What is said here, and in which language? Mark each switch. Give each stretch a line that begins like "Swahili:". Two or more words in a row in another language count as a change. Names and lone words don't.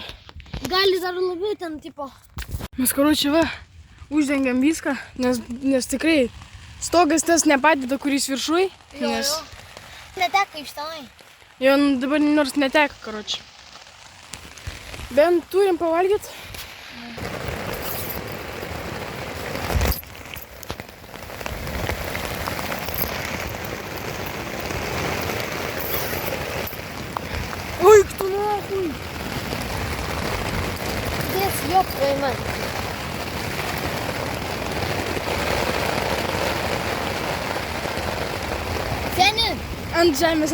Lithuanian: Gali dar labiau ten, tipo. Mes karočią va, uždengiam viską, nes tikrai stogas tas nepadeda, kuris viršui. Nes... Neteka iš tenai. Jo, dabar nors neteka, karočią. Bent turim pavalgyti.
Russian: Ой, кто нахуй? Дес, ёб твою мать.
Lithuanian: Seni, Ant žemės.